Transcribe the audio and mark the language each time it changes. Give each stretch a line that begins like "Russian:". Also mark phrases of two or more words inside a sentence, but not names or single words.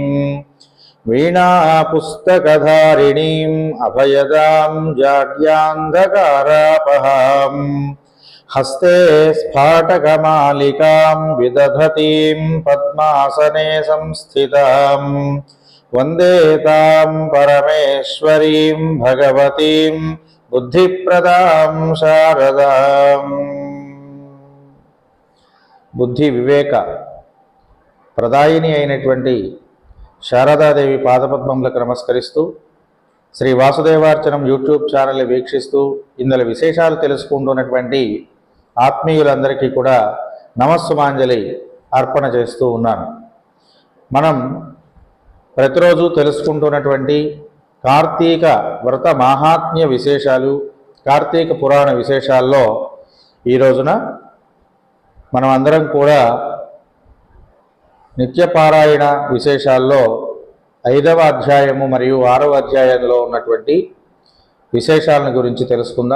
Sanskrit: वीणा पुस्तकधारिणीं अभयदां जाड्यान्धकारापहां हस्ते स्फाटकमालिकां विदधतीं पद्मासने संस्थितां वन्दे तां परमेश्वरीं भगवतीं बुद्धिप्रदां शारदां। बुद्धि विवेक प्रदायिनी
Telugu: అయినటువంటి శారదాదేవి పాదపద్మములకు నమస్కరిస్తూ శ్రీ వాసుదేవార్చనం యూట్యూబ్ ఛానల్ వీక్షిస్తూ ఇందులో విశేషాలు తెలుసుకుంటున్నటువంటి ఆత్మీయులందరికీ కూడా నమస్సుమాంజలి అర్పణ చేస్తూ ఉన్నాను. మనం ప్రతిరోజు తెలుసుకుంటున్నటువంటి కార్తీక వ్రత మహాత్మ్య విశేషాలు, కార్తీక పురాణ విశేషాల్లో ఈ రోజున మనం అందరం కూడా నిత్యపారాయణ విశేషాల్లో 5వ అధ్యాయము మరియు 6వ అధ్యాయంలో ఉన్నటువంటి విశేషాలను గురించి తెలుసుకుందాం.